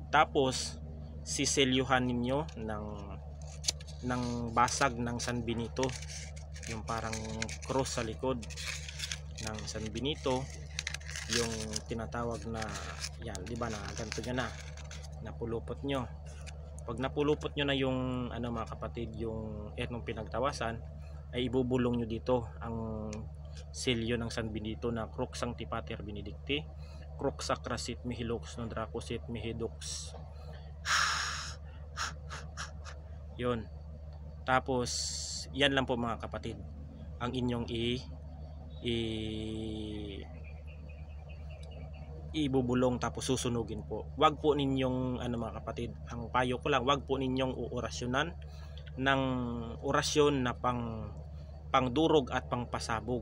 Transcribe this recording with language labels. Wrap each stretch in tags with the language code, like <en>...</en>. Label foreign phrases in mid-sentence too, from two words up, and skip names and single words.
<tl>Tapos siselyuhan ninyo ng basag ng San Benito, yung parang cross sa likod ng San Benito, yung tinatawag na yan, di ba, na ganito nyo na napulupot nyo. Pag napulupot nyo na yung mga kapatid, yung etnong pinagtawasan, ay ibubulong nyo dito ang selyo ng San Benito na</tl> <la>Crux Sancti Pater Benedicti, Crux Sacra Sit Mihi Lux Non Draco Sit Mihi Dux.</la> <tl>Yun. Tapos yan lang po mga kapatid ang inyong ibubulong, tapos susunugin po. Wag po ninyong mga kapatid, ang payo ko lang, wag po ninyong uorasyonan ng orasyon na pangdurog at pangpasabog.</tl>